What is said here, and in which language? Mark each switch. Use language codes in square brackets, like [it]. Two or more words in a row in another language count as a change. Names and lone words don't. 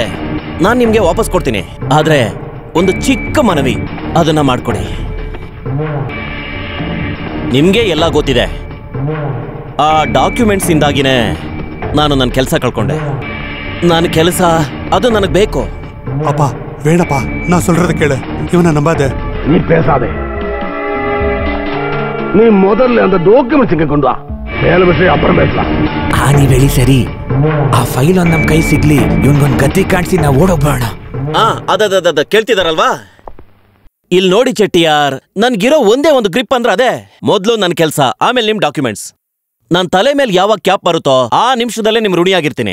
[kn] ನಾನು ನಿಮ್ಗೆ ವಾಪಸ್ ಕೊಡ್ತೀನಿ. ಆದ್ರೆ ಒಂದು ಚಿಕ್ಕ ಮನವಿ, ಅದನ್ನ ಮಾಡ್ಕೊಡಿ. ನಿಮ್ಗೆ ಎಲ್ಲ ಗೊತ್ತಿದೆ, ಆ ಡಾಕ್ಯುಮೆಂಟ್ಸ್ ಇಂದಾಗಿನೇ ನಾನು ನನ್ನ ಕೆಲಸ ಕಳ್ಕೊಂಡೆ. ನನ್ನ ಕೆಲಸ ಅದು ನನಗೆ ಬೇಕು. ಅಪ್ಪ ಬೇಡಪ್ಪ, ನಾ சொல்றத ಕೇಳು. ಇವನ ನಂಬಾದೆ. [ta] நீ பேசாதே. நீ முதல்ல அந்த டாக்குமெண்ட்ஸ் இங்க கொண்டு வா. மேல விஷயம் அப்புறம் பேசலாம். [kn] ನೀವ್ ಹೇಳಿ ಸರಿ. ಆ ಫೈಲ್ ಒಂದ್ ನಮ್ ಕೈ ಸಿಗ್ಲಿ, ಇವನ್ಗೊಂದ್ ಗತಿ ಕಾಣಿಸಿ ನಾವು ಓಡೋಗ್ಬೋಣ. ಅದ ಕೇಳ್ತಿದಾರಲ್ವಾ? ಇಲ್ಲಿ ನೋಡಿ ಚೆಟ್ಟಿಯಾರ್, ನನ್ಗಿರೋ ಒಂದೇ ಒಂದು ಗ್ರಿಪ್ ಅಂದ್ರೆ ಅದೇ. ಮೊದ್ಲು ನನ್ನ ಕೆಲಸ, ಆಮೇಲೆ ನಿಮ್ ಡಾಕ್ಯುಮೆಂಟ್ಸ್. ನನ್ ತಲೆ ಮೇಲೆ ಯಾವಾಗ ಕ್ಯಾಪ್ ಬರುತ್ತೋ ಆ ನಿಮಿಷದಲ್ಲೇ ನಿಮ್ ಋಣಿಯಾಗಿರ್ತೀನಿ.